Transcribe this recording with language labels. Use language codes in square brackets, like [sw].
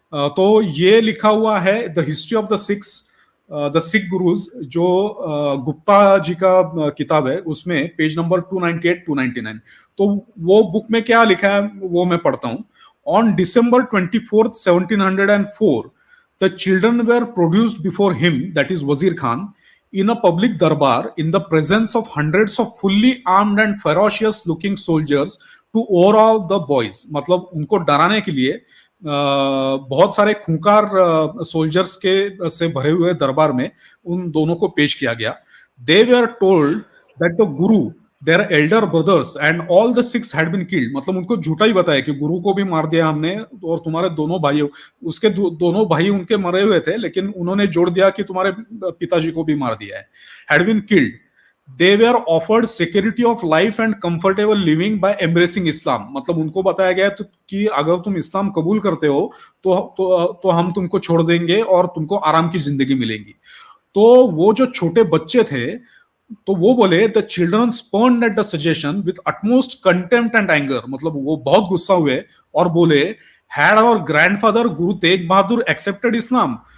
[hi] तो ये लिखा हुआ है the history of the Sikh gurus, जो गुप्ता जी का किताब है, उसमें पेज नंबर 298 299। तो वो बुक में क्या लिखा है वो मैं पढ़ता हूं। [en] On December 24 1704 the children were produced before him, that is Wazir Khan, in a public darbar in the presence of hundreds of fully armed and ferocious looking soldiers to overawe the boys। [hi] मतलब उनको डराने के लिए बहुत सारे खूंखार soldiers के से भरे हुए दरबार में उन दोनों को पेश किया गया। [en] They were told that the Guru, their elder brothers and all the Sikhs had been killed। [hi] मतलब उनको झूठा ही बताया कि गुरु को भी मार दिया हमने और तुम्हारे दोनों भाई, उसके दोनों भाई उनके मरे हुए थे, लेकिन उन्होंने जोड़ दिया कि तुम्हारे पिताजी को भी मार दिया है। [en] had been killed। They were offered security of life and comfortable living by embracing Islam। [hi] मतलब उनको बताया गया तो कि अगर तुम इस्लाम कबूल करते हो तो हम तुमको छोड़ देंगे और तुमको आराम की जिंदगी मिलेगी। तो वो जो छोटे बच्चे थे तो वो बोले [en] The children spurned at the suggestion with utmost contempt and anger. [hi] मतलब वो बहुत गुस्सा हुए और बोले [en] Had our grandfather Guru Tegh Bahadur accepted Islam.